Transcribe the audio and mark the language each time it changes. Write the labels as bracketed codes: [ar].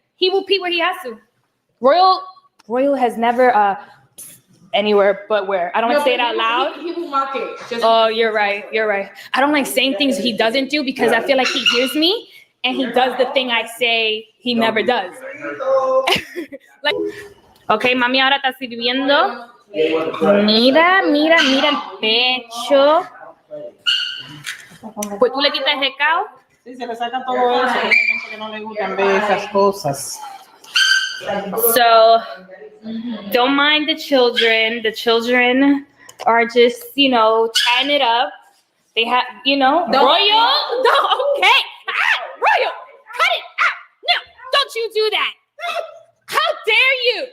[en] He will pee where he has to. Royal has never anywhere but where. I don't like to say it out loud. He will mark it. Oh, you're right. I don't like saying things he doesn't do because I feel like he hears me and he does the thing I say he never does. [es] Okay, mami ahora está sirviendo. Mira el pecho. Pues tú le quitas el recao. Sí, se le saca todo eso. Hay gente que no le gustan ver esas cosas. [en] So, don't mind the children. The children are just, tying it up. They have, Royal. No, okay. Royal, cut it out. No, don't you do that. How dare you?